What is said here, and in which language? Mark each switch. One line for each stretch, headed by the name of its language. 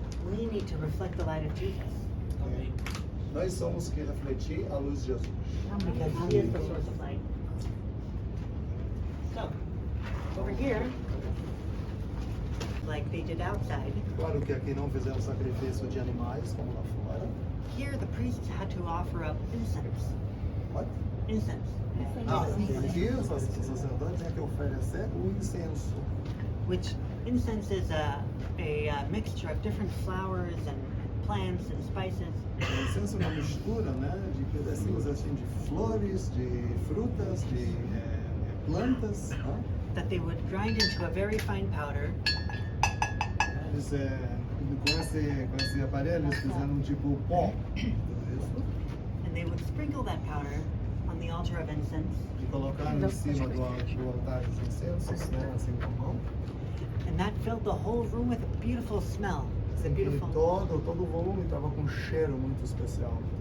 English: we need to reflect the light of Jesus,
Portuguese: nós somos que refletir a luz de Jesus.
English: because He is the source of light. So, over here, like they did outside,
Portuguese: Claro que aqui não fizemos sacrifício de animais como lá fora.
English: here the priests had to offer up incense. What? Incense.
Portuguese: Aqui os sacerdotes têm que oferecer o incenso.
English: Which incense is a mixture of different flowers and plants and spices
Portuguese: O incenso é uma mistura, né, de pedacinhos assim de flores, de frutas, de plantas. Né?
English: that they would grind into a very fine powder,
Portuguese: Eles, com esse aparelho, eles fizeram tipo pó. Tudo isso.
English: and they would sprinkle that powder on the altar of incense,
Portuguese: E colocaram em cima do altar dos incensos, né, assim com a mão.
English: and that filled the whole room with a beautiful smell. The
Portuguese: E
English: beautiful,
Portuguese: todo o volume estava com um cheiro muito especial,